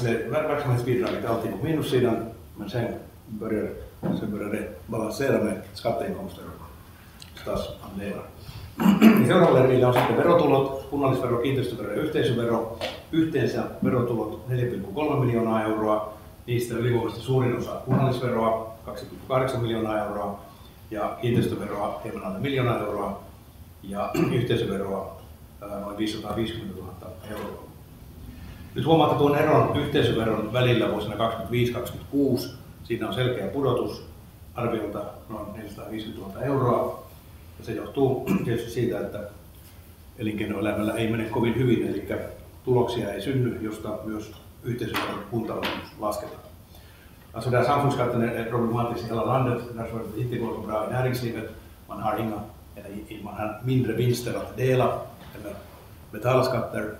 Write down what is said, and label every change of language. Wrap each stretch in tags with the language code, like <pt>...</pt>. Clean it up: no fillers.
<sv>Verksamhetsbidraget är alltid på minussidan, men sen börjar det balansera med skatteinkomster och statsandelar.</sv> <fi>Seuraavalle riville on sitten verotulot, kunnallisvero, kiinteistövero ja yhteisövero. Yhteensä verotulot 4,3 miljoonaa euroa, niistä ylivoimaisesti suurin osa kunnallisveroa 2,8 miljoonaa euroa ja kiinteistöveroa hieman alle 1 miljoonaa euroa ja yhteisöveroa noin 550 000 euroa. Nyt huomaatte tuon eron yhteisöveron välillä vuosina 2025-2026. Siinä on selkeä pudotus arviolta noin 450 000 euroa. Ja se johtuu tietysti siitä, että elinkeinoelämällä ei mene kovin hyvin, eli tuloksia ei synny, josta myös yhteisöveron kuntaosuus lasketaan.</fi> <sv>Alltså det här samfundsskatten är problematisk i hela landet, därför att det inte går så bra i näringslivet. Man har mindre vinster att dela eller betala skatter.</sv>